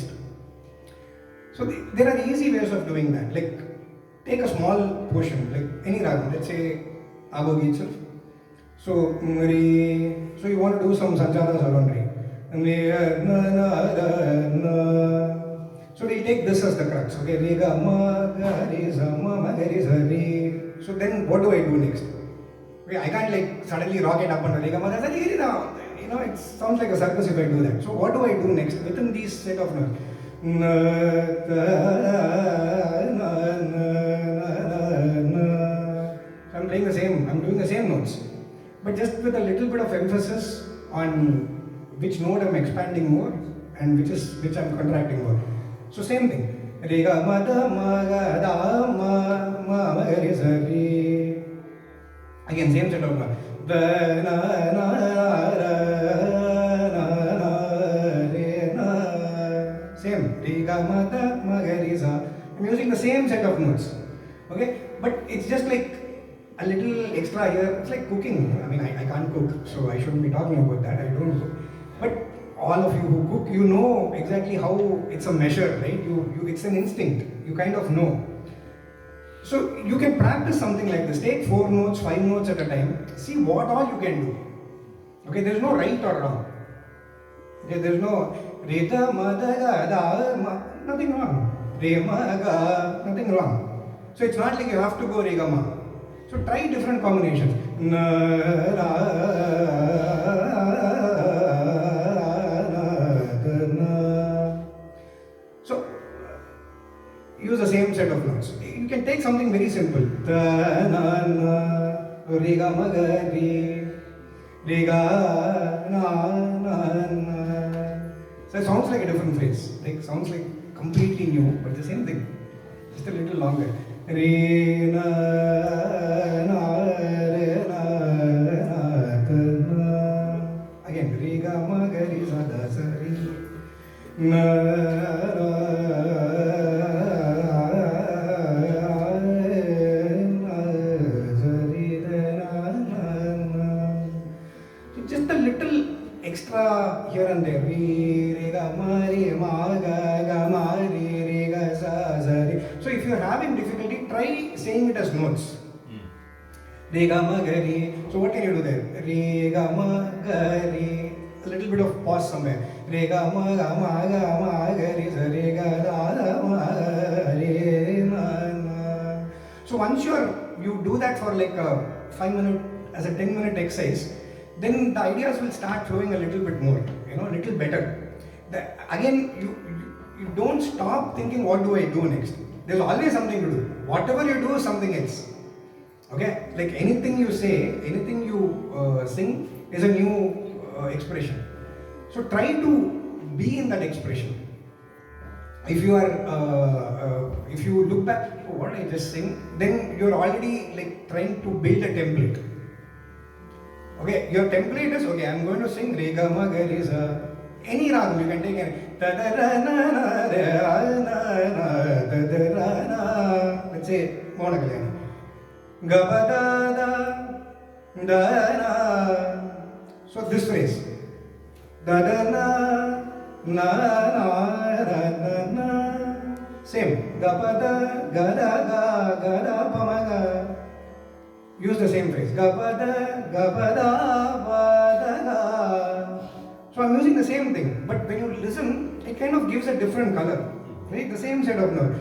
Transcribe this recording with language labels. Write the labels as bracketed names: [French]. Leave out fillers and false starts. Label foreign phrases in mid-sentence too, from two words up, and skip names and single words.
[English] So there are easy ways of doing that. Like, take a small portion, like any ragam, let's say Abogi itself. So you want to do some sancharas around re. So we'll take this as the crux, okay? Re ga ma ga re za ma ga re za re. So then what do I do next? Okay, I can't like suddenly rock it up and re ga ma ga za re ra. It sounds like a circus if I do that. So what do I do next within these set of notes? I'm playing the same, I'm doing the same notes, but just with a little bit of emphasis on which note I'm expanding more and which I'm contracting more. So same thing. Re ga ma da ma ga da ma ma ma re sa re. Again, same set of notes. Da na na ra na na re na. Same. Re ga ma da ma ga re sa. I'm using the same set of notes. Okay, but it's just like a little extra here. It's like cooking. I mean, I can't cook, so I shouldn't be talking about that. I don't cook. But all of you who cook, you know exactly how it's a measure, right? It's an instinct. You kind of know. So you can practice something like this. Take 4 notes, 5 notes at a time. See what all you can do. Okay, there's no right or wrong. Okay, there's no re da ma da ga da ma. Nothing wrong. Re ma ga. Nothing wrong. So it's not like you have to go re ga ma. So try different combinations. Na ra. Use the same set of notes. You can take something very simple. Ta na na re ga ma ga re ga na na na. So it sounds like a different phrase. Like sounds like completely new, but the same thing. Just a little longer. Re na na re na na ta na. Again, re ga ma ga re sa da sa re na ra. Extra here and there. Re ga ma ga ma re ga sa sa re. So if you are having difficulty, try saying it as notes. Re ga ma ga re. So what can you do there? Re ga ma ga re. A little bit of pause somewhere. Re ga ma ga re sa re ga da ma re na na. So once you do that for like a 5-minute as a 10-minute exercise, then the ideas will start flowing a little bit more, a little better. Again, you don't stop thinking what do I do next. There's always something to do. Whatever you do is something else. Okay, like anything you say, anything you sing is a new expression. So try to be in that expression. If you are, if you look back, oh, what did I just sing? Then you're already like trying to build a template. Okay, your template is okay. I'm going to sing re ga ma ga re sa. Any ragam you can take any. Let's say Mangalam. Ga ba da da da na. So this phrase. Da da na na na na. Same. Ga ba da ga da pa ma ga. Use the same phrase. Ga ba da ba da ga. So I'm using the same thing, but when you listen, it kind of gives a different color. Right? The same set of notes.